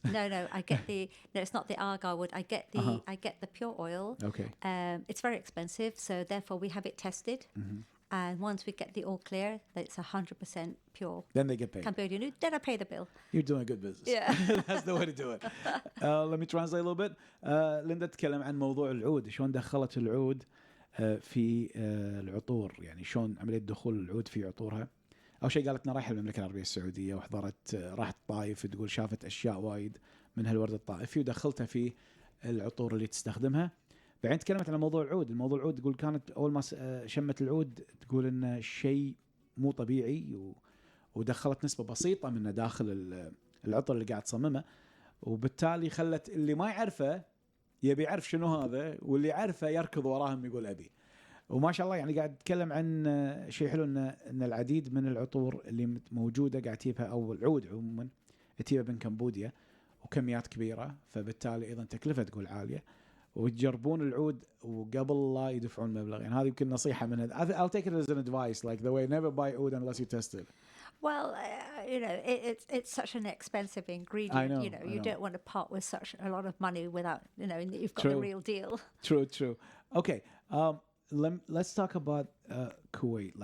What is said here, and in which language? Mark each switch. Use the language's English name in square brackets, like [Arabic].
[English] No, I get it's not the argar wood. I get the pure oil. Okay. It's very expensive, so therefore we have it tested. And once we get the all clear, that it's 100% pure Then they get paid. Cambodian oud, then I pay the bill. You're doing good business. Yeah. That's the way to do it. Let me translate a little bit. [Arabic] ليندا تتكلم عن موضوع العود، شلون دخلت العود في العطور، يعني شلون عملية دخول العود في عطورها. أول شيء قالت لنا رايحة المملكة العربية السعودية وحضرت راحت الطائف، تقول شافت أشياء وايد منها الورد الطائفي ودخلتها في العطور اللي تستخدمها. بعدين تكلمت عن موضوع العود. الموضوع العود تقول كانت أول ما شمت العود تقول إنه شيء مو طبيعي ودخلت نسبة بسيطة منه داخل العطر اللي قاعد تصممه، وبالتالي خلت اللي ما يعرفه يبي يعرف شنو هذا، واللي يعرفه يركض وراهم يقول أبي. وما شاء الله يعني قاعد تتكلم عن شيء حلو إن العديد من العطور اللي موجودة قاعد تجيبها، أو العود عموما تجيبها من كمبوديا وكميات كبيرة، فبالتالي أيضا تكلفة تقول عالية، وتجربون العود وقبل لا يدفعون مبلغ. يعني هذه يمكن نصيحة من هذا. [English] I'll take it as an advice, like the way never buy oud unless you test it. Well, it's such an expensive ingredient. I know, You don't want to part with such a lot of money without you've got the real deal. True. Okay, let's talk about Kuwait.